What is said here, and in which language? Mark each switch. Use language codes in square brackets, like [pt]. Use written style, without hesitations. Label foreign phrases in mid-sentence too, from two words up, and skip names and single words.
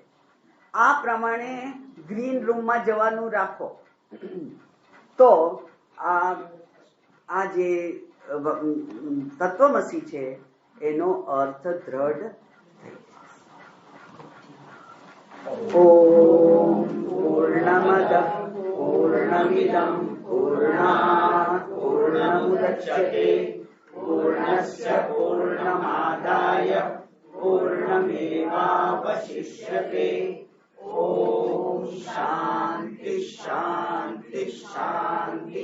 [gu] આ પ્રમાણે ગ્રીન રૂમમાં જવાનું રાખો તો આ જે તત્વમસી છે એનો અર્થ દ્રઢ થઈ જશે. [sa] ઓમ પૂર્ણમદ પૂર્ણમિદં પૂર્ણાત પૂર્ણમુદચ્યતે પૂર્ણસ્ય પૂર્ણમાદાય पूर्णमेवावशिष्यते। ओम शांति शांति शांति।